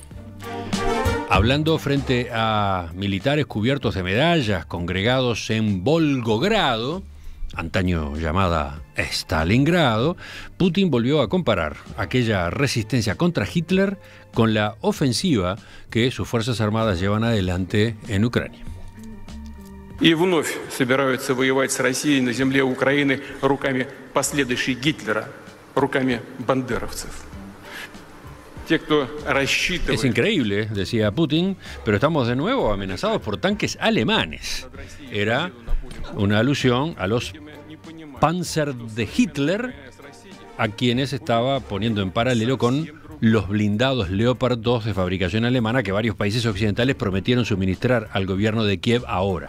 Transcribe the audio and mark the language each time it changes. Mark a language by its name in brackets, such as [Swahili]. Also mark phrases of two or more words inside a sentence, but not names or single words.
[Spanish] Hablando frente a militares cubiertos de medallas congregados en Volgogrado, antaño llamada Stalingrado, Putin volvió a comparar aquella resistencia contra Hitler con la ofensiva que sus Fuerzas Armadas llevan adelante en Ucrania. [Russian] И вновь собираются воевать с Россией на земле Украины руками последующих Гитлера, руками бандеровцев. [Spanish] Es increíble, decía Putin, pero estamos de nuevo amenazados por tanques alemanes. Era una alusión a los Panzer de Hitler, a quienes estaba poniendo en paralelo con los blindados Leopard 2 de fabricación alemana que varios países occidentales prometieron suministrar al gobierno de Kiev ahora.